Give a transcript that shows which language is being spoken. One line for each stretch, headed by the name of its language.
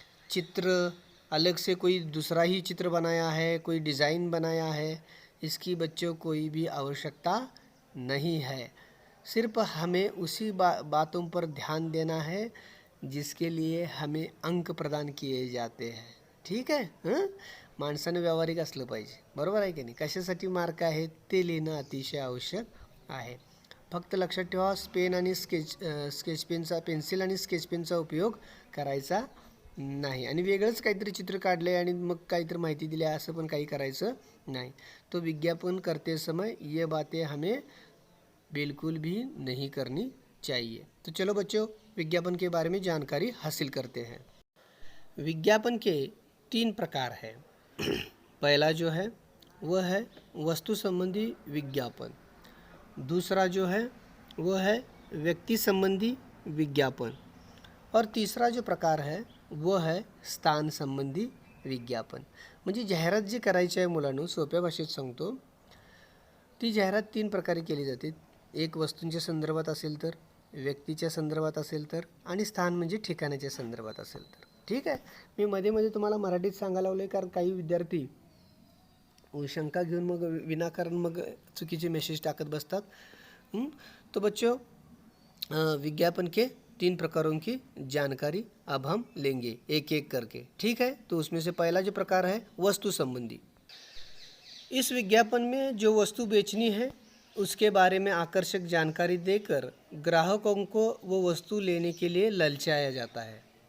Hindi: चित्र अलग से कोई दूसरा ही चित्र बनाया है, कोई डिज़ाइन बनाया है, इसकी बच्चों कोई भी आवश्यकता नहीं है. सिर्फ हमें उसी बातों पर ध्यान देना है जिसके लिए हमें अंक प्रदान किए जाते हैं.
Marathi: ठीक आहे. माणसानं व्यावहारिक असलं पाहिजे, बरोबर आहे की नाही. कशासाठी मार्क आहे ते लिहिणं अतिशय आवश्यक आहे. फक्त लक्षात ठेवा पेन आणि स्केच पेनचा, पेन्सिल आणि स्केच पेनचा उपयोग करायचा नाही. आणि वेगळंच काहीतरी चित्र काढले आणि मग काहीतरी माहिती दिली असं पण काही करायचं नहीं.
Hindi: तो विज्ञापन करते समय ये बातें हमें बिल्कुल भी नहीं करनी चाहिए. तो चलो बच्चों विज्ञापन के बारे में जानकारी हासिल करते हैं. विज्ञापन के 3 प्रकार हैं. पहला जो है वह है वस्तु संबंधी विज्ञापन. दूसरा जो है वह है व्यक्ति संबंधी विज्ञापन. और तीसरा जो प्रकार है वह है स्थान संबंधी विज्ञापन.
Marathi: म्हणजे जाहिरात जी करायची आहे मुलांनो, सोप्या भाषेत सांगतो, ती जाहिरात 3 प्रकारे केली जाते. एक वस्तूंच्या संदर्भात असेल तर, व्यक्तीच्या संदर्भात असेल तर, आणि स्थान म्हणजे ठिकाणाच्या संदर्भात असेल तर. ठीक आहे. मी मध्ये तुम्हाला मराठीत सांगायला लावले कारण काही विद्यार्थी शंका घेऊन मग विनाकारण मग चुकीचे मेसेज टाकत बसतात.
Hindi: तो बच्चों विज्ञापन के 3 प्रकारों की जानकारी अब हम लेंगे एक एक करके. ठीक है. तो उसमें से पहला जो प्रकार है वस्तु संबंधी. इस विज्ञापन में जो वस्तु बेचनी है उसके बारे में आकर्षक जानकारी देकर ग्राहकों को वो वस्तु लेने के लिए ललचाया जाता है.